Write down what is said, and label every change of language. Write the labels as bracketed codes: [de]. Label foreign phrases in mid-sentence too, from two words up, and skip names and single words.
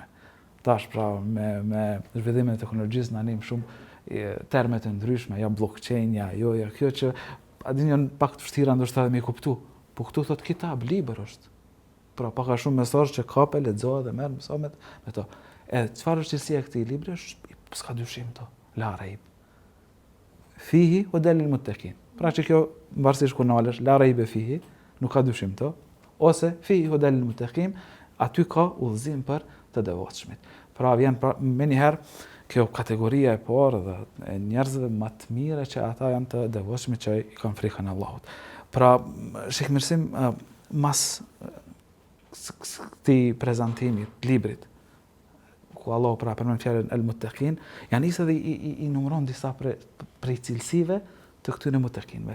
[sq] Tash pra me zhvillimin e teknologjisë na nim shumë terme të ndryshme, ja blockchain, ja kjo që a dini janë pak të vështira ndoshta edhe me kuptu. Po këtu thot kitab, libër është. Pra pak a shumë mesazh që kape, lexohet dhe merr mësimet me to. E çfarë është cilësia e këtij libri është s'ka dyshim to, [ar] لا ريب. فيه هدى للمتقين. [sq] Pra që kjo varësisht kur nalesh [ar] لا ريب فيه, [sq] nuk ka dyshim to, ose [ar] فيه هدى للمتقين, [sq] aty ka udhëzim për të devotshmit. Pra vjen më një herë kjo kategoria e parë dhe e njerëzve më të mirë që ata janë të devotshmit që i kanë frikën e Allahut. Pra shikmirësim mas këtij prezantimi të librit ku Allahu pra përmend fjalën el-muttaqin, janë nisë dhe i numëron disa prej cilësive të këtyre muttaqinëve.